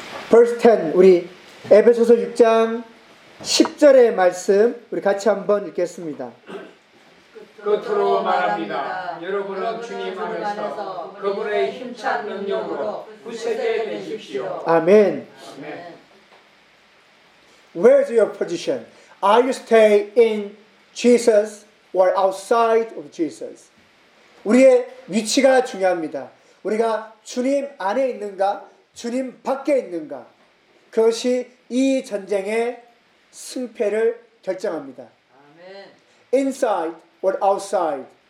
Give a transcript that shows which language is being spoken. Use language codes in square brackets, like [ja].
[ko] Verse 10, 우리 에베소서 6장 10절의 말씀 우리 같이 한번 읽겠습니다. 끝으로 말합니다. 여러분은 주님 안에서 그분의 힘찬 능력으로 구세대 되십시오. 아멘. [en] Where is your position? Are you stay in Jesus or outside of Jesus? [ko] 우리의 위치가 중요합니다. 우리가 주님 안에 있는가, 주님 밖에 있는가, 그것이 이 전쟁의 승패를 결정합니다. [en] Inside or outside?